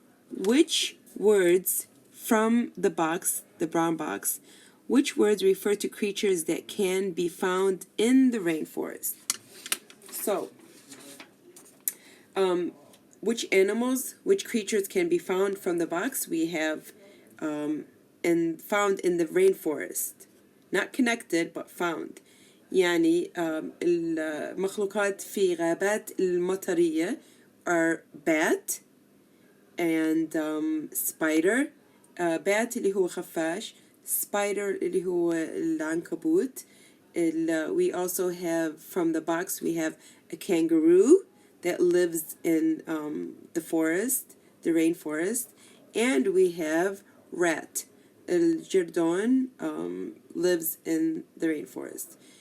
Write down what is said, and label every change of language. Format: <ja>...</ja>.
<en>Which words from the box, the brown box, which words refer to creatures that can be found in the rainforest? So, which animals, which creatures can be found from the box? We have and found in the rainforest. Not connected, but found.</en> <ar>يعني المخلوقات في غابات المطرية</ar> <en>are bat and spider.</en> <ar>Bat اللي هو خفاش. Spider اللي هو العنكبوت.</ar> <en>We also have, from the box, we have a kangaroo that lives in the forest, the rainforest. And we have rat. الجردون lives in the rainforest.</en>